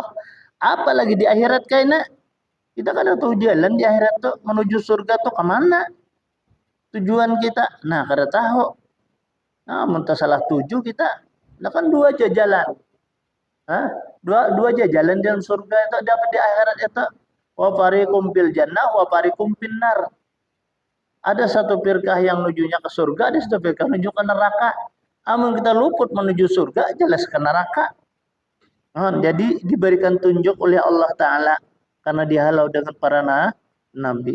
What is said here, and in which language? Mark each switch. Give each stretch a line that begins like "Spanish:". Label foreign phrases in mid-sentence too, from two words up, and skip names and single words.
Indonesian: Apalagi di akhirat kayaknya kita kan tahu jalan di akhirat tuh menuju surga tuh kemana tujuan kita. Nah, kada tahu. Nah, mentah salah tuju kita. Nah kan dua aja jalan. Hah? Dua aja jalan dalam surga itu dapat di akhirat itu.
Arabic: وفريق في الجنة وفريق في النار.
Indonesian: Ada satu firqah yang menujunya ke surga, ada satu firqah menuju ke neraka. Amun kita luput menuju surga, jelas ke neraka. Nah, jadi diberikan tunjuk oleh Allah Ta'ala karena dihalau dengan para nabi.